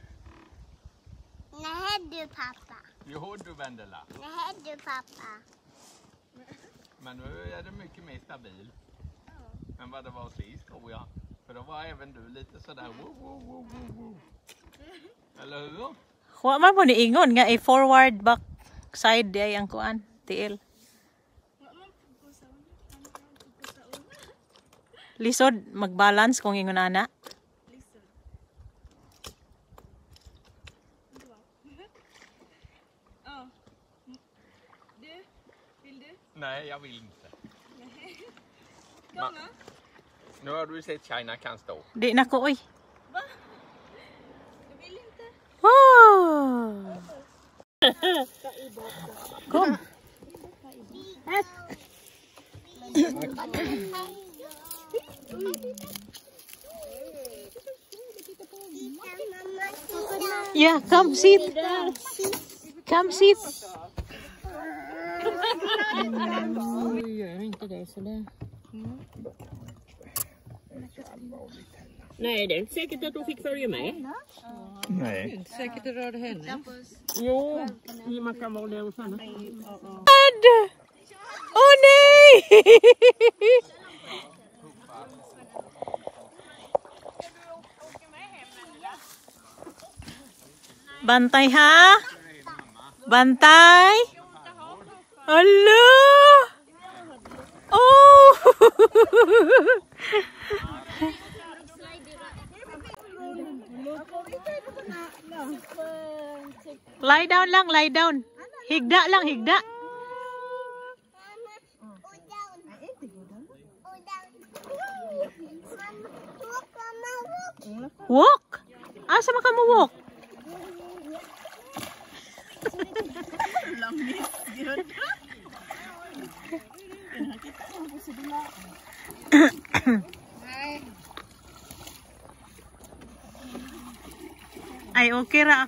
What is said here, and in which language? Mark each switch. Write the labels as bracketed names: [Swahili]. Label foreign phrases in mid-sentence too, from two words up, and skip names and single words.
[Swedish] Nej du pappa. Jo du Vendela. Nej du pappa. Men nu är det mycket mer stabil. Än vad det var sist tror jag. För då var även du lite sådär woo, woo, woo, woo, woo. Eller hur? [Cebuano] Wa man po ni ingon nga forward back side day ang kuan tiil. Lisod mag-balance kung ingon ana. [Swedish] Nej, jag vill inte. Ma- nu har du sett China kan stå. [Cebuano] Di na ko oy. Oh. [English] Kom. Yeah, come sit. Come sit. [Swedish] Gör inte det sådär. Nej, det är inte säkert att hon fick följa med. Nej. Säkert det rörde henne. Jo, man kan vara där hos henne. Oh nej! [Cebuano] Bantay ha? Bantay? Ala! [English] Oh! Lie down lang, lie down. [Cebuano] Higda lang, higda. Walk? Asa man ka mo walk? Ay, okay ra.